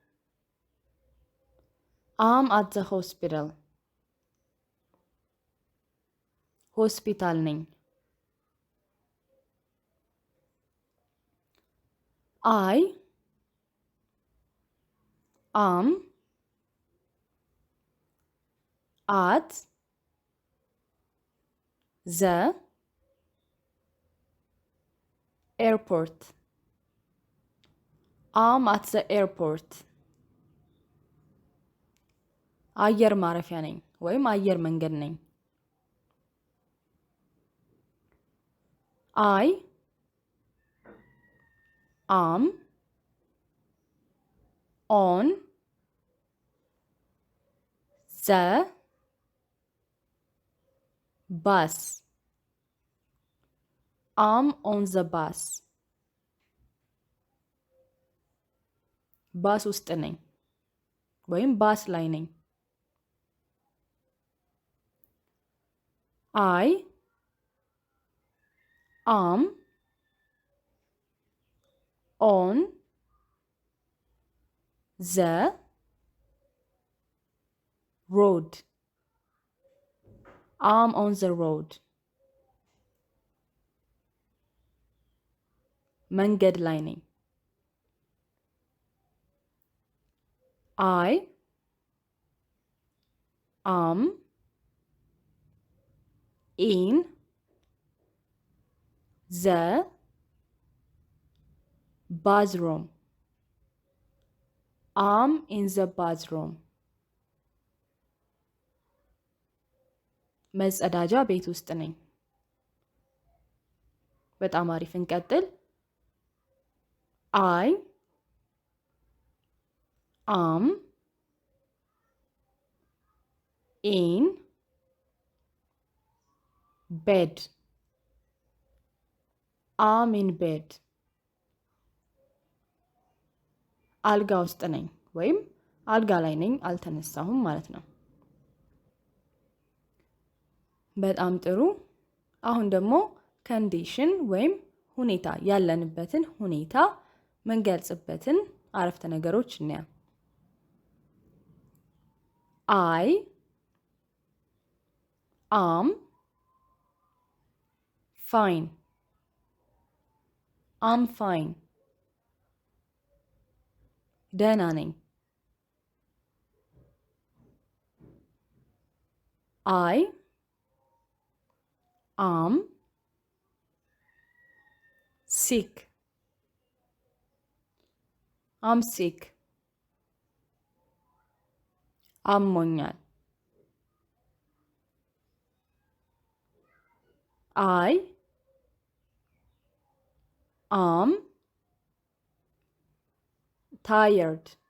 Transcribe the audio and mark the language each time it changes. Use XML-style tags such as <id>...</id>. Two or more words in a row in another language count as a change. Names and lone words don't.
<en>I'm at the hospital.</en> <am>ሆስፒታል ነኝ።</am> <en>I am at the airport. I'm at the airport.</en> <am>አየር ማረፊያ ነኝ ወይም አየር መንገድ ነኝ።</am> <en>I am on the bus. I'm on the bus.</en> <am>ባስ ውስጥ ነኝ ወይም ባስ ላይ ነኝ።</am> <en>I am on the road. I'm on the road.</en> <am>መንገድ ላይ ነኝ።</am> <en>I am in the bathroom. I'm in the bathroom.</en> <am>መጸዳጃ ቤት ውስጥ ነኝ። በጣም አሪፍ እንቀጥል።</am> <en>I am in bed. I'm in bed.</en> <am>አልጋ ውስጥ ነኝ ወይም አልጋ ላይ ነኝ፣ አልተነሳሁም ማለት ነው። በጣም ጥሩ። አሁን ደግሞ ኮንዲሽን ወይም ሁኔታ ያለንበትን ሁኔታ ምንገልጽበትን አረፍተ ነገሮች እንያ።</am> <en>I am fine. I'm fine.</en> <am>ደህና ነኝ።</am> <en>I am sick. I'm sick. አሞኛል። I am tired.</en>